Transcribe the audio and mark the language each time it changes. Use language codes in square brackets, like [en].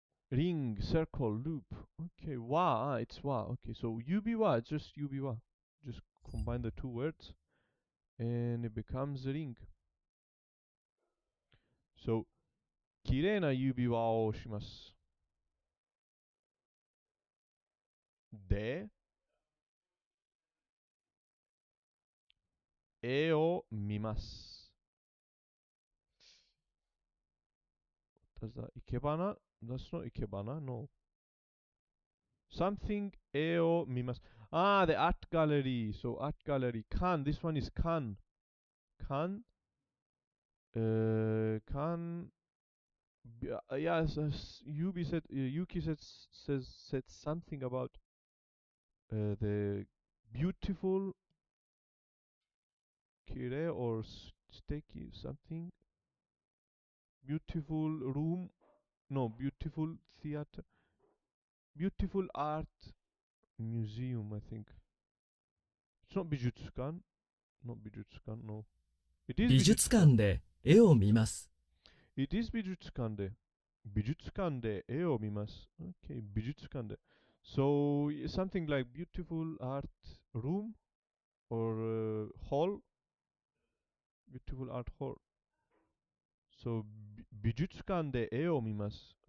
[en] Ring, circle, loop. Okay, wa, it's wa. Okay, so UB wa, it's just UB wa. Just combine the two words and it becomes a ring. [ja] So, 綺麗な指輪をします。で、絵を見ます。 [en] Does that 生け花 That's not 生け花 No. Something [ja] 絵を見ます。 [en] Ah, the art gallery. So art gallery. Can. This one is can. Can. Can. Yes. Yuki said something about the beautiful 綺麗 or 素敵 something. Beautiful room. No, beautiful theater. Beautiful art museum, I think. It's not 美術館 Not 美術館 No. It is [ja] 美術館で絵を見ます。 [en] It is [ja] 美術館で絵を見ます。 Okay, 美術館で。 [en] So, something like beautiful art room or hall. Beautiful art hall. [ja] So, 美術館で絵を見ます。